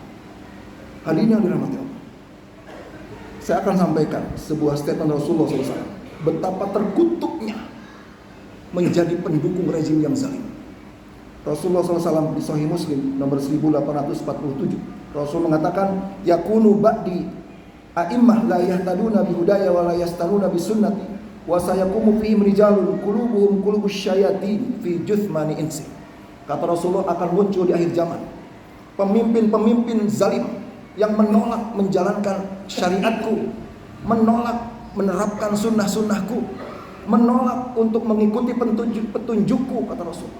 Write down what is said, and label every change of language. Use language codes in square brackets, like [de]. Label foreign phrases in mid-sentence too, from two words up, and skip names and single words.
[id] Hadirin yang dirahmati Allah, saya akan sampaikan sebuah statement Rasulullah SAW, betapa terkutuknya menjadi pendukung rezim yang zalim. Rasulullah SAW di Sahih Muslim nomor 1847, Rasul mengatakan, [ar] يكون بعدي أئمة لا يهتدون بهداي ولا يستنون بسنتي وسيقوم فيهم رجال قلوبهم قلوب الشياطين في جثمان إنس. [id] Kata Rasulullah, akan muncul di akhir zaman pemimpin-pemimpin zalim yang menolak menjalankan syariatku, menolak menerapkan sunnah-sunnahku, menolak untuk mengikuti petunjukku, kata Rasulullah.